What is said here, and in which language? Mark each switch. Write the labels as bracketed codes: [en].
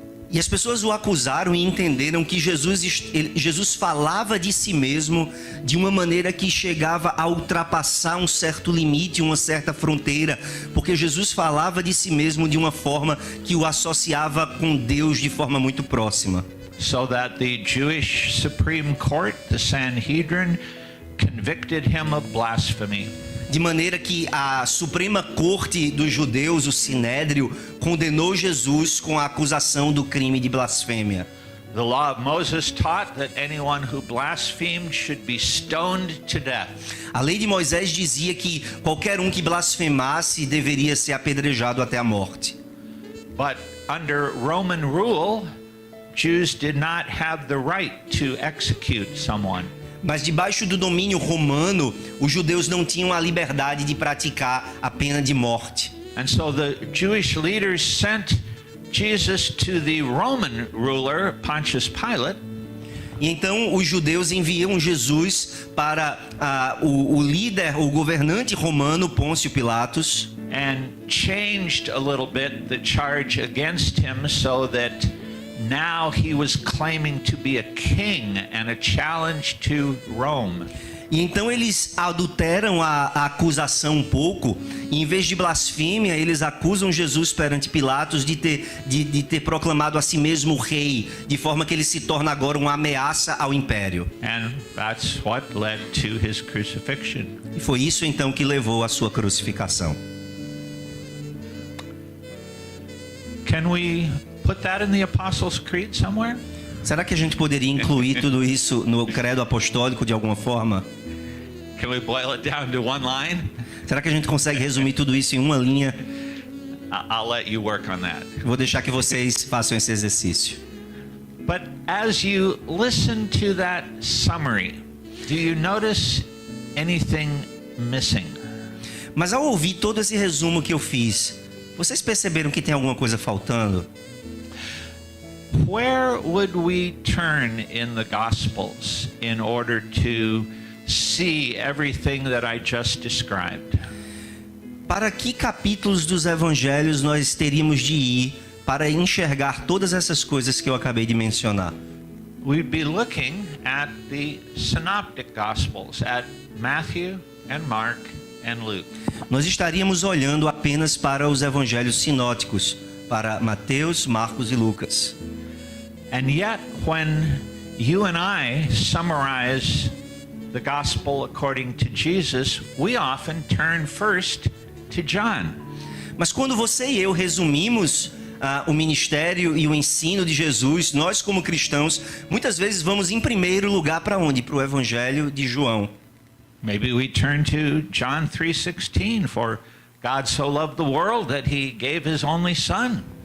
[pt] E as pessoas o acusaram e entenderam que Jesus falava de si mesmo de uma maneira que chegava a ultrapassar um certo limite, uma certa fronteira, porque Jesus falava de si mesmo de uma forma que o associava com Deus de forma muito próxima. [en] So that the Jewish Supreme Court, the Sanhedrin, convicted him of blasphemy. [pt] De maneira que a Suprema Corte dos Judeus, o Sinédrio, condenou Jesus com a acusação do crime de blasfêmia. [en] The law of Moses taught that anyone who blasphemed should be stoned to death. [pt] A lei de Moisés dizia que qualquer um que blasfemasse deveria ser apedrejado até a morte. [en] But under Roman rule, Jews did not have the right to execute someone. [pt] Mas debaixo do domínio romano, os judeus não tinham a liberdade de praticar a pena de morte. [en] And so the Jewish leaders sent Jesus to the Roman ruler, Pontius Pilate. [pt] E então os judeus enviam Jesus para o líder, o governante romano, Pôncio Pilatos. [en] and changed a little bit the charge against him so that now he was claiming to be a king and a challenge to Rome. [pt] E então eles adulteram a acusação um pouco, e em vez de blasfêmia, eles acusam Jesus perante Pilatos de ter proclamado a si mesmo rei, de forma que ele se torna agora uma ameaça ao império. [en] And that's what led to his crucifixion. [pt] E foi isso então que levou à sua crucificação. [en] Can we put that in the Apostles' Creed somewhere? [pt] Será que a gente poderia incluir tudo isso no credo apostólico de alguma forma? [en] Can we boil it down to one line? [pt] Será que a gente consegue resumir tudo isso em uma linha? [en] I'll let you work on that. [pt] Vou deixar que vocês façam esse exercício. [en] But as you listen to that summary, do you notice anything missing? [pt] Mas ao ouvir todo esse resumo que eu fiz, vocês perceberam que tem alguma coisa faltando? [en] Where would we turn in the Gospels in order to see everything that I just described? [pt] Para que capítulos dos evangelhos nós teríamos de ir para enxergar todas essas coisas que eu acabei de mencionar? [en] We'd be looking at the synoptic Gospels, at Matthew and Mark and Luke. [pt] Nós estaríamos olhando apenas para os evangelhos sinóticos, para Mateus, Marcos e Lucas. [en] And yet, when you and I summarize the gospel according to Jesus, we often turn first to John. [pt] Mas quando você e eu resumimos o ministério e o ensino de Jesus, nós como cristãos, muitas vezes vamos em primeiro lugar para onde? Para o evangelho de João. [en] Maybe we turn to John 3:16, for God so loved the world that he gave his only son.